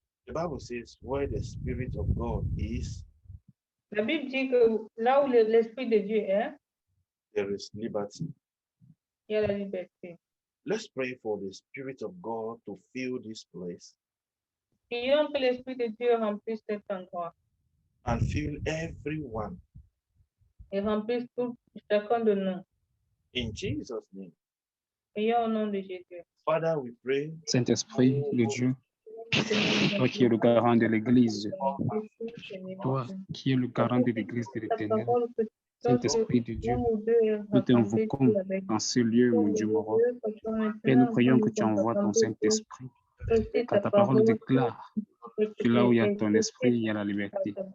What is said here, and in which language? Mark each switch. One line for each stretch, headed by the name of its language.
English: The Bible says, where the Spirit of God is,
French: La Bible dit que là où l'Esprit de Dieu est,
English: there is liberty.
French: il y a la liberté.
English: Let's pray for the Spirit of God to fill this place
French: Prions que l'Esprit de Dieu remplisse cet endroit
English: and fill everyone.
French: et remplisse chacun de nous.
English: In Jesus' name.
French: Prions au nom de Jésus.
English: Father, we pray.
French: Saint-Esprit de Dieu, toi qui es le garant de l'Église, toi qui es le garant de l'Église de l'Éternel, Saint-Esprit de Dieu, nous t'invoquons dans ce lieu, mon Dieu, mon roi, et nous prions que tu envoies ton Saint-Esprit, car ta parole déclare que là où il y a ton esprit, il y a la liberté.